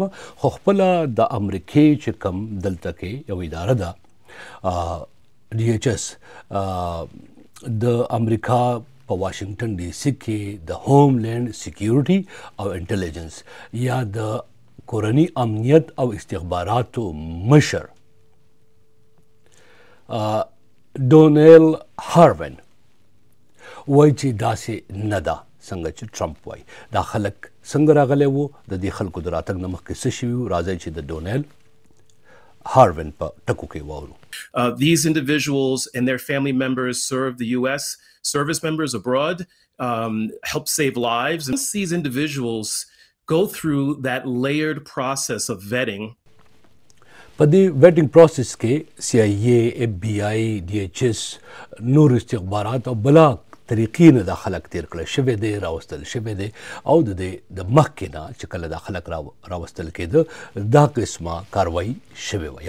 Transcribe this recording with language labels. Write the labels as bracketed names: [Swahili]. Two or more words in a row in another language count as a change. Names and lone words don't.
[Pashto] خو خپله د امریکې چې کوم دلته کې یو اداره ده ډي ایچ ایس د امریکا په واشنګټن ډي سي کې د هوم لینډ سیکیورټي او انټیلیجنس یا د کورني امنیت او استخباراتو مشر ډونیل هاروین وایي چې داسې نه ده څنګه چې ټرمپ وایي. دا خلک څنګه راغلی وو، د دې خلکو د راتګ نه مخکې څه شوي وو. راځئ چې د ډونیل هاروین په ټکو کې واورو. [English] These individuals and their family members serve the U.S. service members abroad, help save lives. And these individuals go through that layered process of vetting. [Pashto] په دې [English] vetting process [Pashto] کې سی آی ای، اف بی آی، ډي ایچ ایس، نور استخبارات او بلا طریقې نه دا خلک تیر کړی شوی دی، راوستل شوی دی او د دې د مخکې نه چې کله دا خلک راوستل کېده دا قسمه کاروایي شوې وه.